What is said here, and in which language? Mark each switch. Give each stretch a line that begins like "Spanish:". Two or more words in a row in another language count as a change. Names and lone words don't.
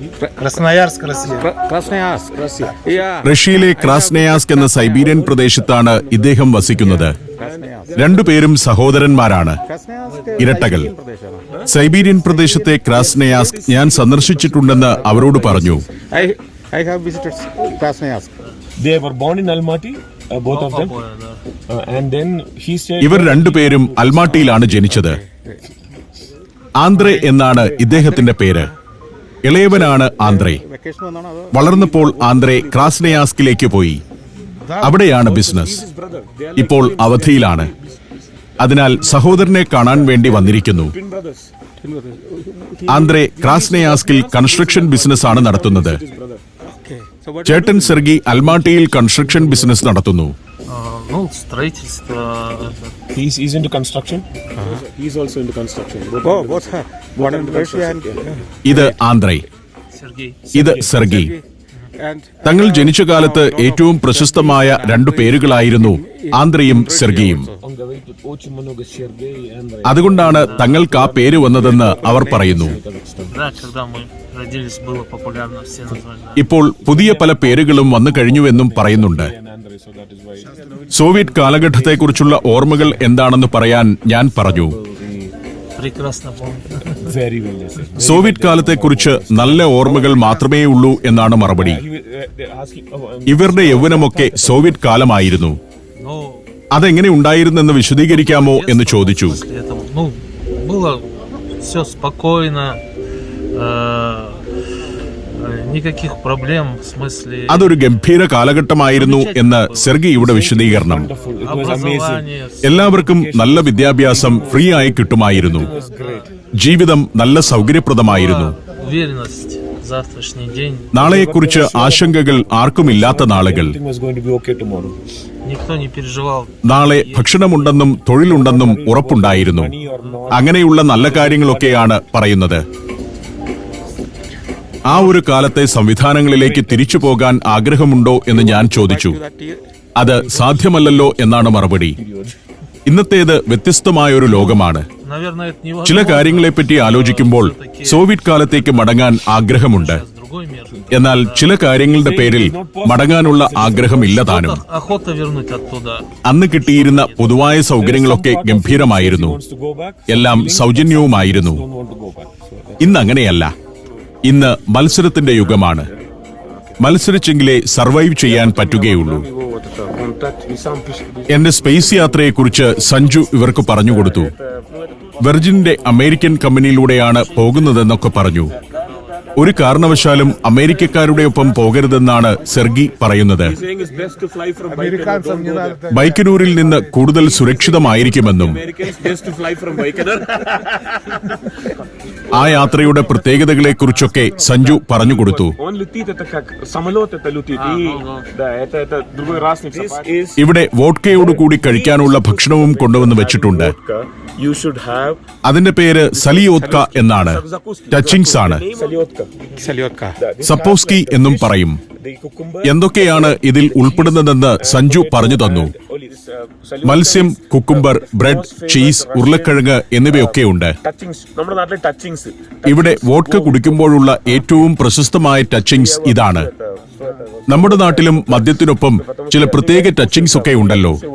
Malayalam: റഷ്യയിലെ ക്രാസ്നയാസ്ക് എന്ന സൈബീരിയൻ പ്രദേശത്താണ് ഇദ്ദേഹം വസിക്കുന്നത്. 2 പേരും സഹോദരന്മാരാണ്, ഇരട്ടകൾ. സൈബീരിയൻ പ്രദേശത്തെ ക്രാസ്നയാസ്ക് ഞാൻ സന്ദർശിച്ചിട്ടുണ്ടെന്ന് അവരോട് പറഞ്ഞു.
English: They were born in Almaty, both of them. And then he stayed.
Malayalam: ഇവർ 2 പേരും അൽമാട്ടിയിലാണ് ജനിച്ചത്. ആന്ദ്രേ എന്നാണ് ഇദ്ദേഹത്തിന്റെ പേര്. ഇളയവനാണ് ആന്ദ്രേ. വളർന്നപ്പോൾ ആന്ദ്രേ ക്രാസ്നയാസ്കിലേക്ക് പോയി. അവിടെയാണ് ബിസിനസ്. ഇപ്പോൾ അവധിയിലാണ്. അതിനാൽ സഹോദരനെ കാണാൻ വേണ്ടി വന്നിരിക്കുന്നു. ആന്ദ്രേ ക്രാസ്നയാസ്കിൽ
English: construction business
Malayalam: ആണ് നടത്തുന്നത്. ചേട്ടൻ സെർഗി അൽമാട്ടിയിൽ
English: construction business
Malayalam: നടത്തുന്നു.
English: He's into construction. He's also into construction. One in Russia and
Malayalam: ഇത് ആന്ദ്രേ, ഇത് സെർഗി. തങ്ങൾ ജനിച്ച കാലത്ത് ഏറ്റവും പ്രശസ്തമായ 2 പേരുകളായിരുന്നു ആന്ദ്രയും സെർഗിയും.
Russian: Он говорит тут очень много Сергей и Андрей.
Malayalam: അതുകൊണ്ടാണ് തങ്ങൾക്ക് ആ പേര് വന്നതെന്ന് അവർ പറയുന്നു.
Russian: Да, когда мы родились, было популярно, все назвали.
Malayalam: ഇപ്പോൾ പുതിയ പല പേരുകളും വന്നു കഴിഞ്ഞുവെന്നും പറയുന്നുണ്ട്.
English: And Andrei, so that is why.
Malayalam: സോവിയറ്റ് കാലഘട്ടത്തെക്കുറിച്ചുള്ള ഓർമ്മകൾ എന്താണെന്ന് പറയാൻ ഞാൻ പറഞ്ഞു.
Russian: Прекрасно помню.
English: Very well, yes.
Malayalam: സോവിയറ്റ് കാലത്തെക്കുറിച്ച് നല്ല ഓർമ്മകൾ മാത്രമേ ഉള്ളൂ എന്നാണ് മറുപടി.
English: They're asking.
Malayalam: ഇവരുടെ യൗവനമൊക്കെ സോവിയറ്റ് കാലമായിരുന്നു.
Russian: Ну,
Malayalam: അതെങ്ങനെ ഉണ്ടായിരുന്നെന്ന് വിശദീകരിക്കാമോ എന്ന് ചോദിച്ചു.
Russian: после этого, ну, было все спокойно, никаких проблем, в смысле
Malayalam: അതൊരു ഗംഭീര കാലഘട്ടമായിരുന്നു എന്ന് സെർഗിയുടെ വിശദീകരണം.
English: Wonderful. It was amazing.
Russian: образование,
Malayalam: എല്ലാവർക്കും നല്ല വിദ്യാഭ്യാസം ഫ്രീ ആയി കിട്ടുമായിരുന്നു.
English: It was great.
Malayalam: ജീവിതം നല്ല സൗകര്യപ്രദമായിരുന്നു.
Russian: уверенность, завтрашний день,
Malayalam: നാളെക്കുറിച്ച് ആശങ്കകൾ ആർക്കുമില്ലാത്ത നാളുകൾ.
English: Everything was going to be okay tomorrow.
Russian: никто не переживал.
Malayalam: നാളെ ഭക്ഷണമുണ്ടെന്നും തൊഴിലുണ്ടെന്നും ഉറപ്പുണ്ടായിരുന്നു.
English: Money or not.
Malayalam: അങ്ങനെയുള്ള നല്ല കാര്യങ്ങളൊക്കെയാണ് പറയുന്നത്. ആ ഒരു കാലത്തെ സംവിധാനങ്ങളിലേക്ക് തിരിച്ചു പോകാൻ ആഗ്രഹമുണ്ടോ എന്ന് ഞാൻ ചോദിച്ചു. അത് സാധ്യമല്ലല്ലോ എന്നാണ് മറുപടി. ഇന്നത്തേത് വ്യത്യസ്തമായൊരു ലോകമാണ്.
Russian: Наверное, это невозможно.
Malayalam: ചില കാര്യങ്ങളെപ്പറ്റി ആലോചിക്കുമ്പോൾ സോവിയറ്റ് കാലത്തേക്ക് മടങ്ങാൻ ആഗ്രഹമുണ്ട്.
Russian: Сейчас другой мир.
Malayalam: എന്നാൽ ചില കാര്യങ്ങളുടെ പേരിൽ മടങ്ങാനുള്ള ആഗ്രഹമില്ല താനും.
Russian: Охота вернуть оттуда.
Malayalam: അന്ന് കിട്ടിയിരുന്ന പൊതുവായ സൗകര്യങ്ങളൊക്കെ ഗംഭീരമായിരുന്നു.
English: Wants to go back.
Malayalam: എല്ലാം സൗജന്യവുമായിരുന്നു.
English: Don't want to go back. So,
Malayalam: ഇന്ന് അങ്ങനെയല്ല. ഇന്ന് മത്സരത്തിന്റെ യുഗമാണ്. മത്സരിച്ചെങ്കിലേ സർവൈവ് ചെയ്യാൻ പറ്റുകയുള്ളൂ. എന്റെ സ്പേസ് യാത്രയെക്കുറിച്ച് സഞ്ജു ഇവർക്ക് പറഞ്ഞുകൊടുത്തു. വെർജിന്റെ അമേരിക്കൻ കമ്പനിയിലൂടെയാണ് പോകുന്നതെന്നൊക്കെ പറഞ്ഞു. ഒരു കാരണവശാലും അമേരിക്കക്കാരുടെ ഒപ്പം പോകരുതെന്നാണ് സെർഗി പറയുന്നത്.
English: saying it's best to fly from Baikonur. Don't go there.
Malayalam: ബൈക്കനൂരിൽ നിന്ന് കൂടുതൽ സുരക്ഷിതമായിരിക്കുമെന്നും
English: Americans best to fly from Baikonur.
Malayalam: ആ യാത്രയുടെ പ്രത്യേകതകളെക്കുറിച്ചൊക്കെ സഞ്ജു പറഞ്ഞുകൊടുത്തു.
Russian: Он летит, это как самолет, это летит. И да, это другой разный сафари.
Malayalam: ഇവിടെ വോഡ്കയോടുകൂടി കഴിക്കാനുള്ള ഭക്ഷണവും കൊണ്ടുവന്ന് വെച്ചിട്ടുണ്ട്.
English: You should have
Malayalam: അതിന്റെ പേര് സലിയോത്ക എന്നാണ്. ടച്ചിങ്സ് ആണ്. Salyotka. സപ്പോസ്കി എന്നും പറയും.
English: The cucumber.
Malayalam: എന്തൊക്കെയാണ് ഇതിൽ ഉൾപ്പെടുന്നതെന്ന് സഞ്ജു പറഞ്ഞു തന്നു. മത്സ്യം, കുക്കുംബർ, ബ്രെഡ്, ചീസ്, ഉരുളക്കിഴങ്ങ് എന്നിവയൊക്കെയുണ്ട്. ടച്ചിങ്സ്, നമ്മുടെ നാട്ടിലെ ടച്ചിങ്സ്. ഇവിടെ വോഡ്ക കുടിക്കുമ്പോഴുള്ള ഏറ്റവും പ്രശസ്തമായ ടച്ചിങ്സ് ഇതാണ്. നമ്മുടെ നാട്ടിലും മദ്യത്തിനൊപ്പം ചില പ്രത്യേക ടച്ചിങ്സ് ഒക്കെ ഉണ്ടല്ലോ.